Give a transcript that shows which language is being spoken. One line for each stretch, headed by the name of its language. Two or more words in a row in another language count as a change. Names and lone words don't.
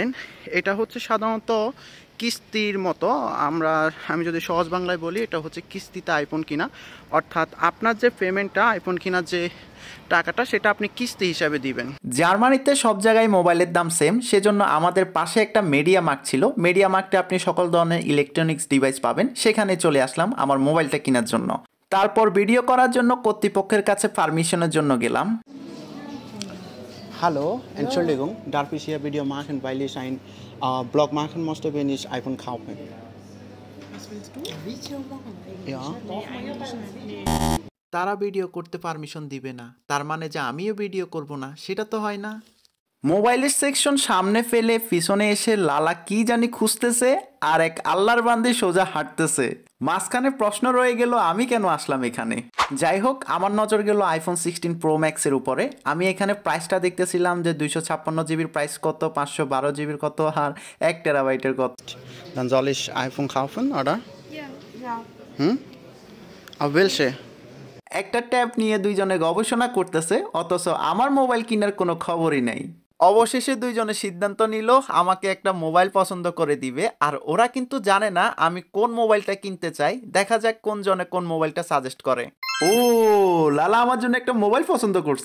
Bangla: এটা হচ্ছে সাধারণত কিস্তির মতো, আমি যদি সহজ বাংলায় বলি, এটা হচ্ছে কিস্তিতে আইফোন কিনা, অর্থাৎ আপনার যে পেমেন্টটা আইফোন কেনার যে টাকাটা সেটা আপনি কিস্তি হিসাবে দিবেন। জার্মানিতে সব জায়গায় মোবাইলের দাম সেম, সেজন্য আমাদের পাশে একটা মিডিয়া মার্ট ছিল। মিডিয়া মার্টে আপনি সকল ধরনের
English: electronics device
Bangla: পাবেন, সেখানে চলে আসলাম আমার মোবাইলটা কেনার জন্য। তারপর ভিডিও করার জন্য কর্তৃপক্ষের কাছে পারমিশনের জন্য গেলাম।
German: Hallo, Entschuldigung, darf ich hier Video machen, weil ich ein Blog machen musste, wenn ich iPhone kaufe? Was willst du? Video machen? Ja. Nee, eigentlich nicht.
Bangla: তারা ভিডিও করতে পারমিশন দিবে না, তার মানে যে আমিও ভিডিও করব না, সেটা তো হয় না। মোবাইলের সেকশন সামনে ফেলে পিছনে এসে লালা কি জানি খুঁজতেছে, আর এক আল্লাহর বান্দি সোজা হাঁটতেছে। মাঝখানে প্রশ্ন রয়ে গেল আমি কেন আসলাম এখানে। যাই হোক, আমার নজর গেল আইফোন 16 প্রো ম্যাক্সের উপরে। আমি এখানে প্রাইসটা দেখতেছিলাম যে 256 জিবির প্রাইস কত, 512 জিবির কত, আর 1 টেরাবাইটের কত।
German: Dann soll ich iPhone kaufen, oder? Ja. Auf welche?
Bangla: একটা ট্যাব নিয়ে দুইজনে গবেষণা করতেছে, অথচ আমার মোবাইল কেনার কোনো খবরই নাই। অবশেষে দুইজনে সিদ্ধান্ত নিল আমাকে একটা মোবাইল পছন্দ করে দিবে, আর ওরা কিন্তু জানে না আমি কোন মোবাইলটা কিনতে চাই। দেখা যাক কোন জনে কোন মোবাইলটা সাজেস্ট করে। ও, লালা আমার জন্য একটা মোবাইল পছন্দ করছে।